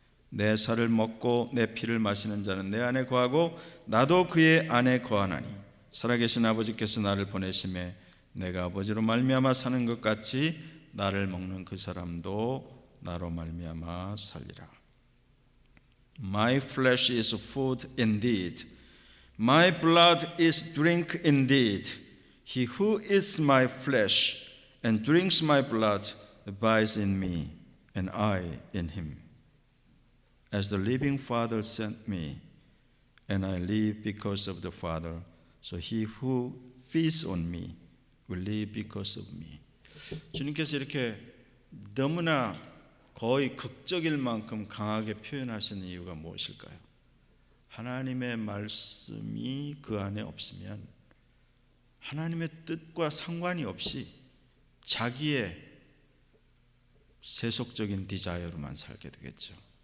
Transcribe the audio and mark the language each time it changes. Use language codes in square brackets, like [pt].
[ko] 내 살을 먹고 내 피를 마시는 자는 내 안에 거하고 나도 그의 안에 거하나니 살아계신 아버지께서 나를 보내심에 내가 아버지로 말미암아 사는 것 같이 나를 먹는 그 사람도 나로 말미암아 살리라. [en] My flesh is food indeed. My blood is drink indeed. He who eats my flesh and drinks my blood abides in me, and I in him. As the living Father sent me, and I live because of the Father, so he who feeds on me will live because of me. [ko] 주님께서 이렇게 너무나 거의 극적일 만큼 강하게 표현하시는 이유가 무엇일까요? 하나님의 말씀이 그 안에 없으면 하나님의 뜻과 상관이 없이 자기의 세속적인 디자이어로만 살게 되겠죠.